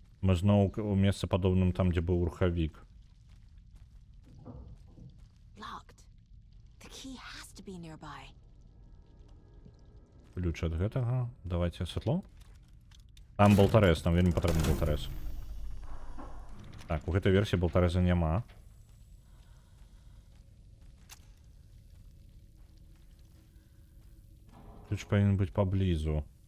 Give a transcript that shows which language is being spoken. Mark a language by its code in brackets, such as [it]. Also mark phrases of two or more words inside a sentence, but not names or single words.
[be] Мы зноў у месцы падобным там, дзе быў рухавік. [en] Locked. The key has to be nearby. [be] Ключ ад гэтага. Давайте святло. Там болтарэз, нам вельмі патрэбны болтарэз. Так, у гэтай версіі болтарэза няма. Ключ павінен быць паблізу.